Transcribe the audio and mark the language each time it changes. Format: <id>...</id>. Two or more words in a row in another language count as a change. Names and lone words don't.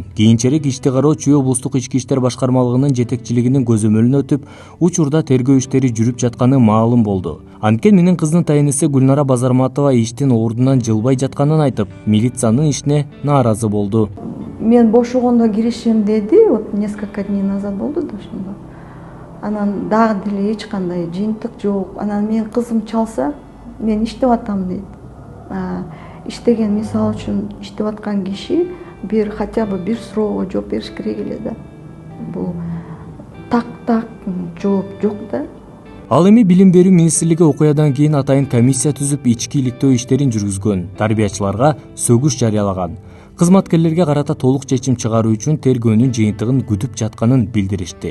<ky>Кийинчерээк ишти кароо Чүй облустук ички иштер башкармалыгынын жетекчилигинин көзөмөлүнө өтүп, учурда тергөө иштери жүрүп жатканы маалым болду. Анткени менин кыздын тайынысы Гүлнара Базарматова иштин ордунан жылбай жатканын айтып, милициянын ишине нааразы болду. Мен бошогондо киришем деди,</ky> <ru>вот несколько дней назад</ru> <ky>болду да ошондо. Анан дагы деле эч кандай жыйынтык жок. Анан менин кызым чалса, мен иштеп атам дейт. Иштеген, мисалы үчүн иштеп аткан киши</ky> <ru>хотя бы</ru> <ky>бир суроого жооп бериш керек эле да. Бул так жооп жок да. Ал эми Билим берүү министрлиги окуядан кийин атайын комиссия түзүп ички иликтөө иштерин жүргүзгөн, тарбиячыларга сөгүш жарыялаган. Кызматкерлерге карата толук чечим чыгаруу үчүн тергөөнүн жыйынтыгын күтүп жатканын билдиришти.</ky>